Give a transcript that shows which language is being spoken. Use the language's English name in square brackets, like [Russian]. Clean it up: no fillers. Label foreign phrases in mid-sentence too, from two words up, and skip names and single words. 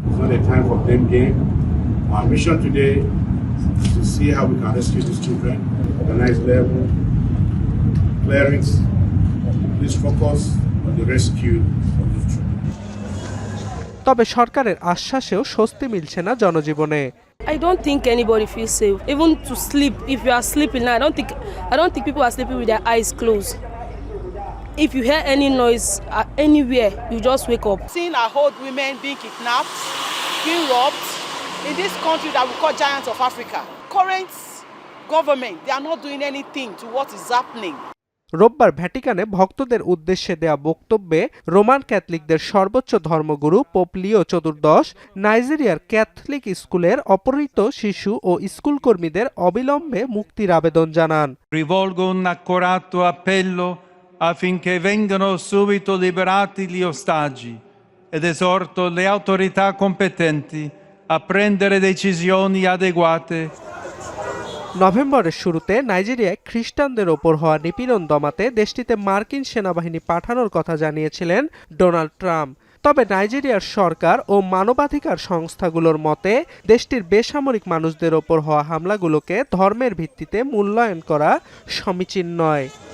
[Bangla] তবে সরকারের আশ্বাসেও স্বস্তি মিলছে না জনজীবনে। [English] I don't think anybody feels safe. Even to sleep, if you are sleeping now, I don't think people are sleeping with their eyes closed. If you hear any noise anywhere, you just wake up. Seeing our old women being kidnapped, being robbed in this country that we call giants of Africa. Current government, they are not doing anything to what is happening. [Bangla] রোববার ভ্যাটিকানে ভক্তদের উদ্দেশ্যে দেয়া বক্তব্যে রোমান ক্যাথলিকদের সর্বোচ্চ ধর্মগুরু পোপ লিও চতুর্দশ নাইজেরিয়ার ক্যাথলিক স্কুলের অপহৃত শিশু ও স্কুলকর্মীদের অবিলম্বে মুক্তির আবেদন জানান। [Italian] Rivolgo un accorato appello affinché vengano subito liberati gli ostaggi ed esorto le autorità competenti a prendere decisioni adeguate. [Bangla] নভেম্বরের শুরুতে নাইজেরিয়ায় খ্রিস্টানদের ওপর হওয়া নিপীড়ন দমাতে দেশটিতে মার্কিন সেনাবাহিনী পাঠানোর কথা জানিয়েছিলেন ডোনাল্ড ট্রাম্প। তবে নাইজেরিয়ার সরকার ও মানবাধিকার সংস্থাগুলোর মতে দেশটির বেসামরিক মানুষদের ওপর হওয়া হামলাগুলোকে ধর্মের ভিত্তিতে মূল্যায়ন করা সমীচীন নয়।